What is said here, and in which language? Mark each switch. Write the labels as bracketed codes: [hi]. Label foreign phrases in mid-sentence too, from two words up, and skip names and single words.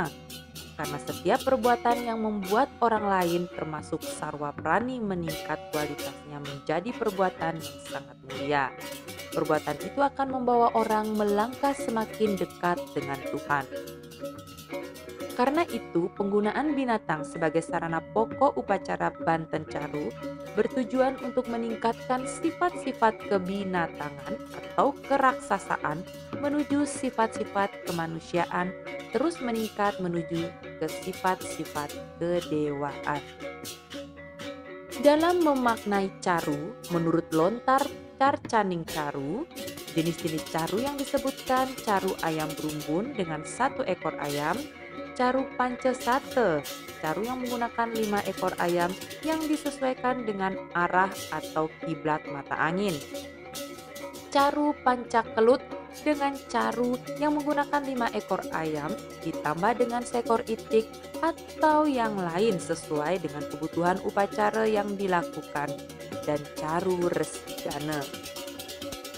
[id] Karena setiap perbuatan yang membuat orang lain termasuk [sa] sarwa prani [id] meningkat kualitasnya menjadi perbuatan yang sangat mulia. Perbuatan itu akan membawa orang melangkah semakin dekat dengan Tuhan. Karena itu, penggunaan binatang sebagai sarana pokok upacara Banten Caru bertujuan untuk meningkatkan sifat-sifat kebinatangan atau keraksasaan menuju sifat-sifat kemanusiaan, terus meningkat menuju ke sifat-sifat kedewaan. Dalam memaknai caru, menurut Lontar Carcaning Caru, jenis-jenis caru yang disebutkan caru ayam berumbun dengan 1 ekor ayam, caru Pancasate, caru yang menggunakan 5 ekor ayam yang disesuaikan dengan arah atau kiblat mata angin. Caru Pancakelut dengan caru yang menggunakan 5 ekor ayam ditambah dengan seekor itik atau yang lain sesuai dengan kebutuhan upacara yang dilakukan, dan caru Resigana.